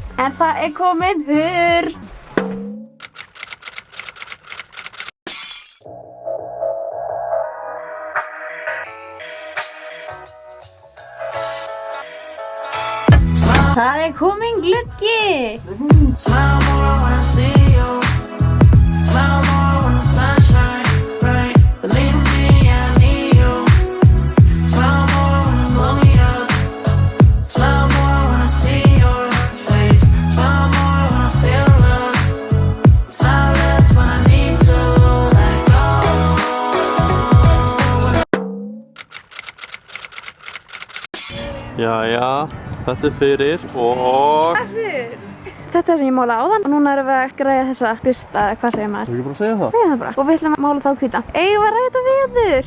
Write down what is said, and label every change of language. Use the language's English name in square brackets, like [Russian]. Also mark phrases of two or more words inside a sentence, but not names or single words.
[Icelandic] En það er komin hurð! Það er komin gluggi! [English] Smile more when I see you. Smile more when the sunshine bright. Believe me, I need you. Smile more when you blow me up. Smile more when I see your face. Smile more when I feel love. Smile less when I need to let go. [Icelandic] Jæja, þetta er fyrir og... Þetta er sem ég mála áðan og núna erum við að græja þessa lista, eða hvað segir maður? Þú ekki bara að segja það? Segja það bara. Og við ætlum að mála þá hvíta. Eigum við að ræða þetta veður?